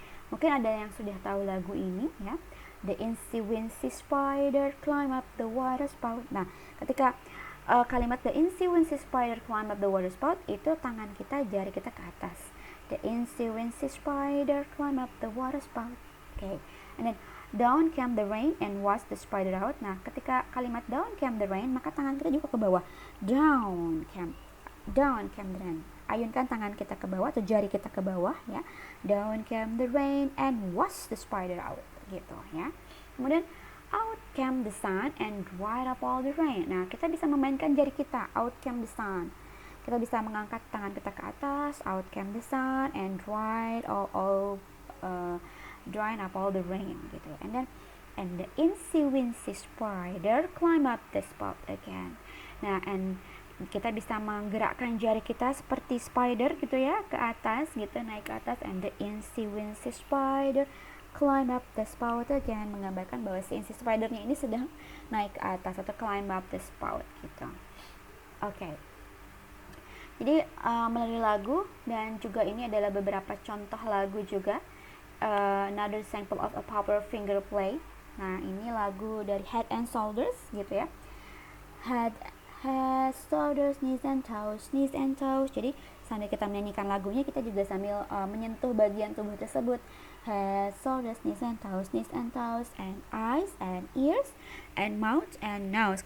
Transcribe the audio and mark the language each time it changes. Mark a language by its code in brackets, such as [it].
[id] Mungkin ada yang sudah tahu lagu ini ya. [en] The Incy Wincy Spider climb up the water spout. [id] Nah, ketika kalimat [en] The Incy Wincy Spider climb up the water spout, [id] itu tangan kita, jari kita ke atas. [en] The Incy Wincy Spider climb up the water spout. Okay. And then down came the rain and washed the spider out. [id] Nah, ketika kalimat [en] down came the rain, [id] maka tangan kita juga ke bawah. [en] Down came the rain. [id] Ayunkan tangan kita ke bawah atau jari kita ke bawah ya. [en] Down came the rain and washed the spider out gitu ya. Kemudian out came the sun and dried up all the rain. [id] Nah, kita bisa memainkan jari kita. [en] Out came the sun. [id] Kita bisa mengangkat tangan kita ke atas. [en] Out came the sun and dried all drying up all the rain gitu. And the incy wincy spider climb up the spout again. [id] Nah, and kita bisa menggerakkan jari kita seperti spider gitu ya, ke atas gitu, naik ke atas. [en] And the incy wincy spider climb up the spout again, [id] menggambarkan bahwa si incy spidernya ini sedang naik ke atas atau [en] climb up the spout [id] gitu. Oke. Jadi melalui lagu, dan juga ini adalah beberapa contoh lagu juga. [en] Another sample of a popular finger play. [id] Nah, ini lagu dari Head and Shoulders gitu ya. [en] Head, shoulders, knees and toes. [id] Jadi sambil kita menyanyikan lagunya, kita juga sambil menyentuh bagian tubuh tersebut. [en] Head, shoulders, knees and toes, and eyes and ears and mouth and nose.